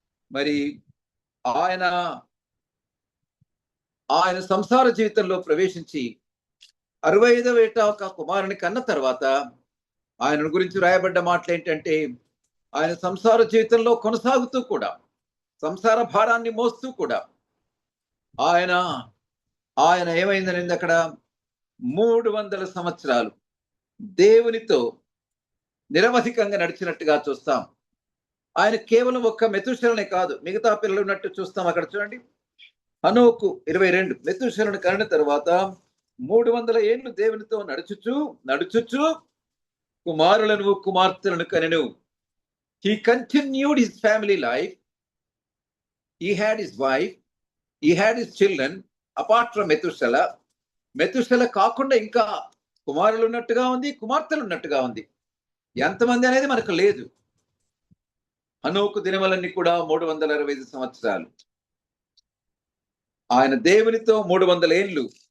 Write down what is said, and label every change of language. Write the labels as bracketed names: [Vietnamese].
[Telugu] మరి ఆయన సంసార జీవితంలో ప్రవేశించి 65వ ఏట ఒక కుమారుని కన్న తర్వాత ఆయన గురించి రాయబడ్డ మాటలు ఏంటంటే, ఆయన సంసార జీవితంలో కొనసాగుతూ కూడా, సంసార భారాన్ని మోస్తూ కూడా ఆయన ఏమైందనేది అక్కడ 300 సంవత్సరాలు దేవునితో నిరవధికంగా నడిచినట్టుగా చూస్తాం. ఆయన కేవలం ఒక్క మెతూషెలనే కాదు, మిగతా పిల్లలు ఉన్నట్టు చూస్తాం. అక్కడ చూడండి, హనోకు 22 మెతూషెలను కనిన తర్వాత 300 ఏళ్ళు దేవునితో నడుచుచు కుమారులను కుమార్తెలను కనెను. [English] He continued his family life. He had his wife, he had his children apart from Methuselah. [Telugu] Methuselah కాకుండా ఇంకా కుమారులు ఉన్నట్టుగా ఉంది, కుమార్తెలు ఉన్నట్టుగా ఉంది. ఎంతమంది అనేది మనకు లేదు. హనోకు దినములన్నీ కూడా 365 సంవత్సరాలు. ఆయన దేవునితో 300 ఏళ్ళు